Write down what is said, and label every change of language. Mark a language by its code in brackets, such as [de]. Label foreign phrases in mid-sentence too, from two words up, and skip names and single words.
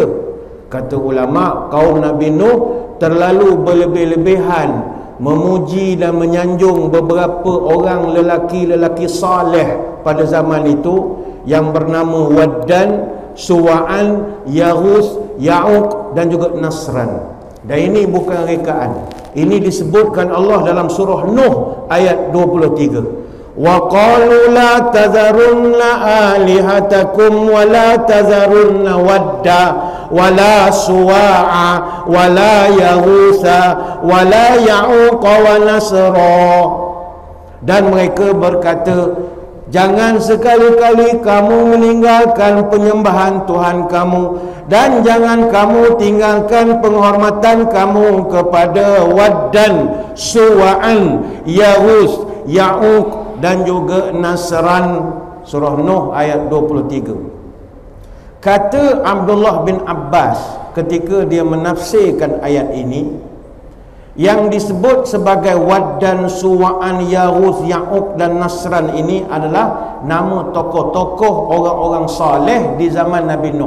[ms] Kata ulama, kaum Nabi Nuh terlalu berlebih-lebihan memuji dan menyanjung beberapa orang lelaki-lelaki saleh pada zaman itu yang bernama Waddan, Suwa'an, Yaghus, Ya'uq dan juga Nasran. Dan ini bukan rekaan. Ini disebutkan Allah dalam surah Nuh ayat 23. [ar] وقالوا لا تذرن آلهتكم ولا تذرن ودا ولا سواعا ولا يغوث ولا يعوق ونسرا. [ms] Dan mereka berkata, jangan sekali-kali kamu meninggalkan penyembahan Tuhan kamu, dan jangan kamu tinggalkan penghormatan kamu kepada Waddan, Suwa'an, Yaghus, Ya'uq dan juga Nasran. Surah Nuh ayat 23. Kata Abdullah bin Abbas ketika dia menafsirkan ayat ini, yang disebut sebagai Wad dan Suwa'an, Yaghus, Ya'uq dan Nasran ini adalah nama tokoh-tokoh orang-orang saleh di zaman Nabi Nuh.